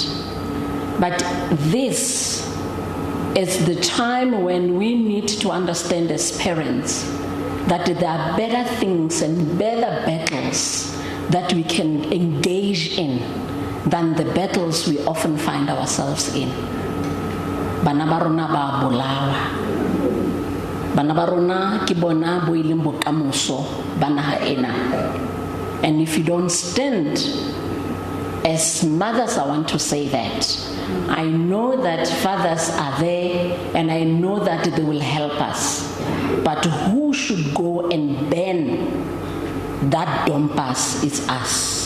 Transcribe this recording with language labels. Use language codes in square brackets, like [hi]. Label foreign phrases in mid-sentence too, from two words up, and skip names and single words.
[en] But this is the time when we need to understand as parents that there are better things and better battles that we can engage in than the battles we often find ourselves in. [st] Bana ba rona ba bolawa. Bana ba rona ke bona bo ileng bokamoso ba naha ena. [en] And if you don't stand, as mothers, I want to say that I know that fathers are there and I know that they will help us. But who should go and ban that dompas is us.